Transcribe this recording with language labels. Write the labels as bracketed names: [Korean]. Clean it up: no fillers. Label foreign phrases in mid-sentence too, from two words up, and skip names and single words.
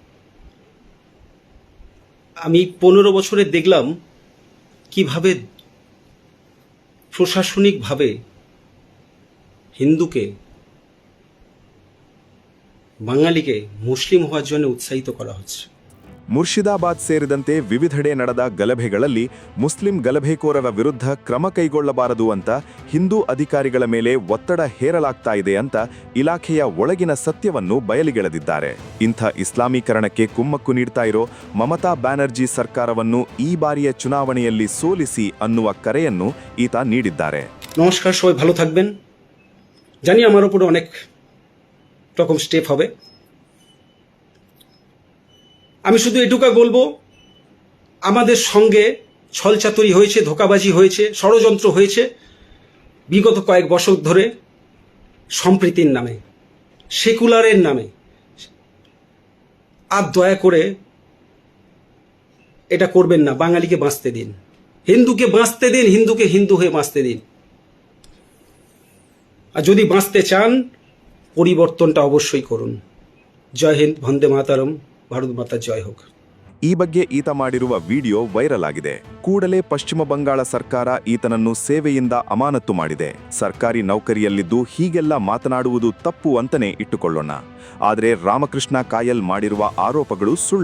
[Bangla] আমি 15 বছরে দেখলাম কিভাবে প্রশাসনিকভাবে হিন্দুকে, বাঙালিকে মুসলিম হওয়ার জন্য উৎসাহিত করা হচ্ছে। [Kannada] ಮುರ್ಷಿದಾಬಾದ್ ಸೇರಿದಂತೆ ವಿವಿಧೆಡೆ ನಡೆದ ಗಲಭೆಗಳಲ್ಲಿ ಮುಸ್ಲಿಂ ಗಲಭೆಕೋರರ ವಿರುದ್ಧ ಕ್ರಮ ಕೈಗೊಳ್ಳಬಾರದು ಅಂತ ಹಿಂದೂ ಅಧಿಕಾರಿಗಳ ಮೇಲೆ ಒತ್ತಡ ಹೇರಲಾಗ್ತಾ ಇದೆ ಅಂತ ಇಲಾಖೆಯ ಒಳಗಿನ ಸತ್ಯವನ್ನು ಬಯಲಿಗೆಳೆದಿದ್ದಾರೆ. ಇಂಥ ಇಸ್ಲಾಮೀಕರಣಕ್ಕೆ ಕುಮ್ಮಕ್ಕು ನೀಡ್ತಾ ಇರೋ ಮಮತಾ ಬ್ಯಾನರ್ಜಿ ಸರ್ಕಾರವನ್ನು ಈ ಬಾರಿಯ ಚುನಾವಣೆಯಲ್ಲಿ ಸೋಲಿಸಿ ಅನ್ನುವ ಕರೆಯನ್ನು ಈತ ನೀಡಿದ್ದಾರೆ. [Bangla] নমস্কার, সবাই ভালো থাকবেন। জানি আমার উপরে অনেক রকম স্টেপ হবে। আমি শুধু এটুকু বলবো, আমাদের সঙ্গে ছলচাতুরি হয়েছে, ধোঁকাবাজি হয়েছে, ষড়যন্ত্র হয়েছে বিগত কয়েক বছর ধরে সম্প্রীতির নামে, সেকুলারের নামে। আর দয়া করে এটা করবেন না। বাঙালিকে বাঁচতে দিন, হিন্দুকে বাঁচতে দিন, হিন্দুকে হিন্দু হয়ে বাঁচতে দিন। আর যদি বাঁচতে চান, পরিবর্তনটা অবশ্যই করুন। জয় হিন্দ, বন্দে মাতরম, ভারত মাতা জয় হোক. [Kannada] ಈ ಬಗ್ಗೆ ಈತ ಮಾಡಿರುವ ವಿಡಿಯೋ ವೈರಲ್ ಆಗಿದೆ. ಕೂಡಲೇ ಪಶ್ಚಿಮ ಬಂಗಾಳ ಸರ್ಕಾರ ಈತನನ್ನು ಸೇವೆಯಿಂದ ಅಮಾನತು ಮಾಡಿದೆ. ಸರ್ಕಾರಿ ನೌಕರಿಯಲ್ಲಿದ್ದು ಹೀಗೆಲ್ಲ ಮಾತನಾಡುವುದು ತಪ್ಪು ಅಂತಲೇ ಇಟ್ಟುಕೊಳ್ಳೋಣ. ಆದರೆ ರಾಮಕೃಷ್ಣ ಕಾಯಲ್ ಮಾಡಿರುವ ಆರೋಪಗಳು ಸುಳ್ಳ.